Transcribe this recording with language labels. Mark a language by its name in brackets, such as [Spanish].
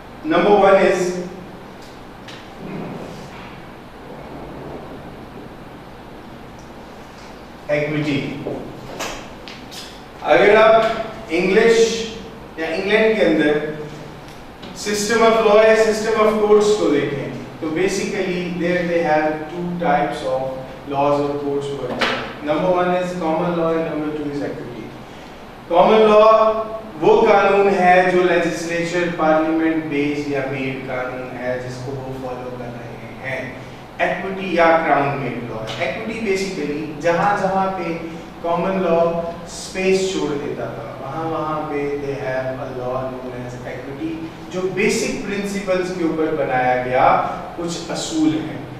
[English] Number one is equity. [Hindi] अगर आप English या इंग्लैंड के अंदर सिस्टम ऑफ लॉ या सिस्टम ऑफ कोर्ट्स को देखें तो basically [English] There they have two types of laws or courts work. Number one is common law and number two is equity. [Hindi] Common law वो कानून है जो लेजिस्लेचर पार्लियामेंट बेस्ड या made कानून है जिसको वो फॉलो कर रहे हैं. equity या crown made law. equity basically जहाँ जहाँ पे कॉमन लॉ स्पेस छोड़ देता था, वहाँ पे [English] they have a law known as [Hindi] equity, जो बेसिक प्रिंसिपल्स के ऊपर बनाया गया कुछ असूल हैं.